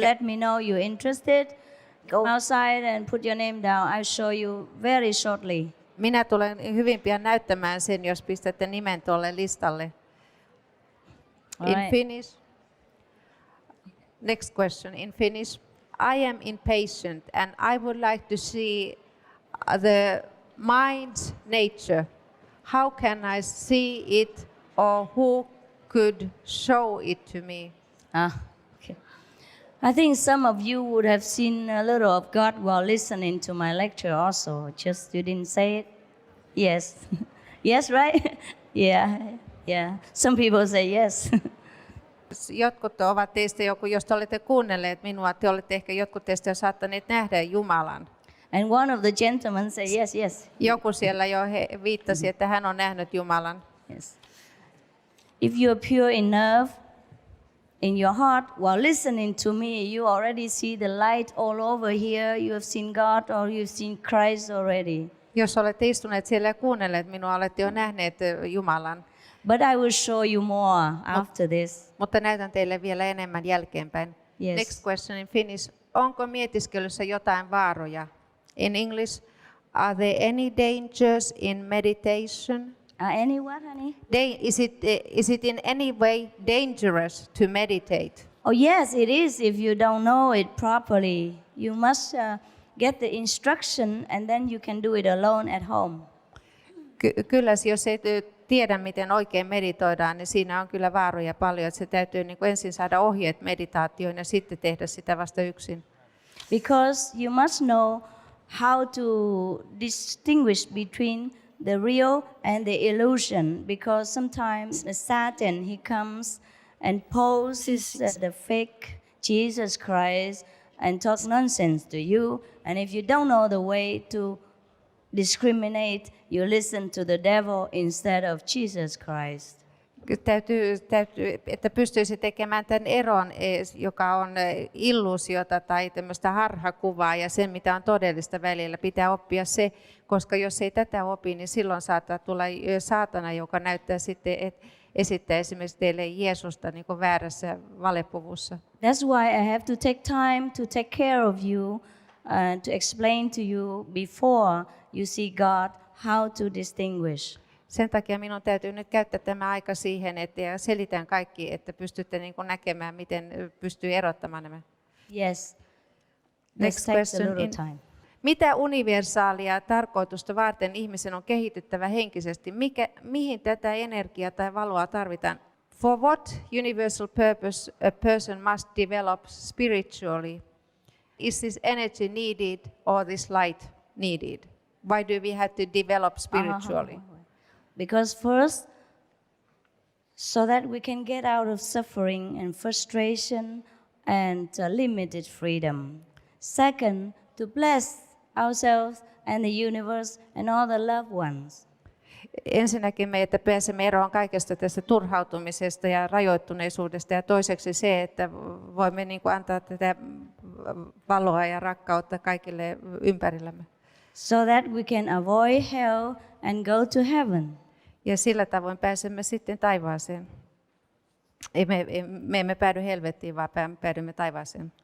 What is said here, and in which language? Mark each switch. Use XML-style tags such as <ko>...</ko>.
<en>let me know you're interested, go outside and put your name down. I'll show you very shortly. Minä tulen hyvin pian näyttämään sen, jos pistätte nimen tuolle listalle. All In right. Finnish. Next question in Finnish. I am impatient and I would like to see the mind's nature. How can I see it, or who could show it to me? Okay. I think some of you would have seen a little of God while listening to my lecture also. Just you didn't say it? Yes. Yes, right? Yeah. Some people say yes.</en> <fi>Jotkut ovat teistä, jos te olette kuunnelleet minua, te olette ehkä jotkut teistä jo saattaneet nähdä Jumalan.</fi> <en>And one of the gentlemen said yes.</en> <fi>Joku siellä jo viittasi, että hän on nähnyt Jumalan.</fi> <en>Yes. If you are pure enough in your heart while listening to me, you already see the light all over here. You have seen God or you've seen Christ already.</en> <fi>Jos olette istuneet siellä ja kuunnelleet minua, olette jo nähneet Jumalan.</fi> <en>But I will show you more after this.</en> <fi>Mutta näytän teille vielä enemmän jälkeenpäin.</fi> <en>Yes. Next question in Finnish.</en> <fi>Onko mietiskelyssä jotain vaaroja?</fi> <en>In English, are there any dangers in meditation? Any what, honey? Is it in any way dangerous to meditate? Oh, yes, it is if you don't know it properly. You must get the instruction and then you can do it alone at home.</en> <fi>Kyllä, jos ei tiedä, miten oikein meditoidaan, niin siinä on kyllä vaaroja paljon. Että se täytyy niin kuin ensin saada ohjeet meditaatioon ja sitten tehdä sitä vasta yksin.</fi> <en>Because you must know how to distinguish between the real and the illusion. Because sometimes the Satan, he comes and poses as the fake Jesus Christ and talk nonsense to you. And if you don't know the way to discriminate, you listen to the devil instead of Jesus Christ.</en> <fi>Täytyy, että pystyisi tekemään tämän eron, joka on illuusiota tai tämmöistä harhakuvaa ja sen, mitä on todellista välillä. Pitää oppia se, koska jos ei tätä opi, niin silloin saattaa tulla saatana, joka näyttää sitten, esittää esimerkiksi teille Jeesusta niin kuin väärässä valepuvussa.</fi> <en>That's why I have to take time to take care of you and to explain to you before you see God how to distinguish.</en> <fi>Sen takia minun täytyy nyt käyttää tämä aika siihen, että selitän kaikki, että pystytte niin kuin näkemään, miten pystyy erottamaan nämä.</fi> <en>Yes. Next This takes a question. little time.</en> <fi>Mitä universaalia tarkoitusta varten ihmisen on kehityttävä henkisesti? Mihin tätä energiaa tai valoa tarvitaan?</fi> <en>For what universal purpose a person must develop spiritually? Is this energy needed or this light needed? Why do we have to develop spiritually? Because first, so that we can get out of suffering and frustration and limited freedom. Second, to bless ourselves and the universe and all the loved ones.</en> <fi>Ensinnäkin me, että pääsemme eroon kaikesta tästä turhautumisesta ja rajoittuneisuudesta, ja toiseksi se, että voimme niin kuin antaa tätä valoa ja rakkautta kaikille ympärillämme.</fi> <en>So that we can avoid hell and go to heaven.</en> <fi>Ja sillä tavoin pääsemme sitten taivaaseen. Me emme päädy helvettiin, vaan päädymme taivaaseen.</fi>